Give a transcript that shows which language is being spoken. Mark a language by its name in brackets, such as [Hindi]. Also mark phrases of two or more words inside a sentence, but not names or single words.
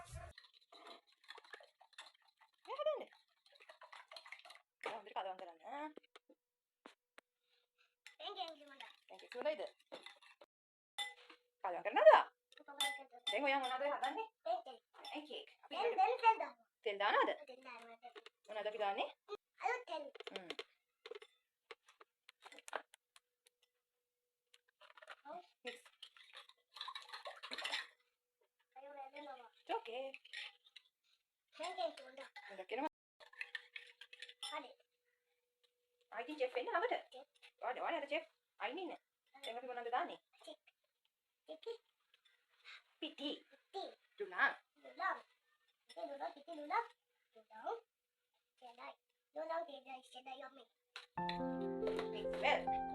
[Sinhala] කලවම් කරනවද? දැන් ඔයා මොනවද හදන්නේ? පෑන් කේක්. තෙල් දානවද? මොනවද අපි දාන්නේ? තෙල්. Okay. [Indonesian] Udah kira mah. Ini chef ini apa dah? Ada chef. Ini nih. Yang tapi mana dah nih? [Sinhala] Piti. Dulang. [English] Mix well.